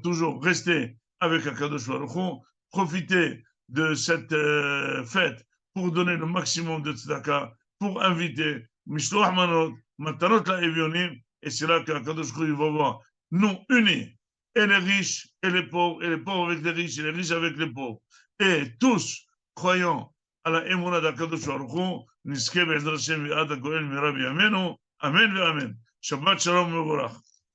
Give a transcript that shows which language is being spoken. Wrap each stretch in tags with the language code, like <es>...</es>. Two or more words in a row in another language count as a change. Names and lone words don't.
<fr>toujours rester avec</fr> <he>הקדוש ברוך הוא,</he> <fr>profiter de cette fête pour donner le maximum de tzedaka, pour inviter</fr> <he>משלוח מנות מתנות לאביונים,</he> <fr>et c'est là qu'</fr> <he>הקדוש ברוך הוא</he> <fr>va voir nous unis, et les riches et les pauvres avec les riches et les riches avec les pauvres, et tous croyant à la émouna d'</fr> <he>הקדוש ברוך הוא, נזכה בעזרת השם ועד הגואל מרבי ימינו, אמן ואמן. שבת שלום מבורך.</he>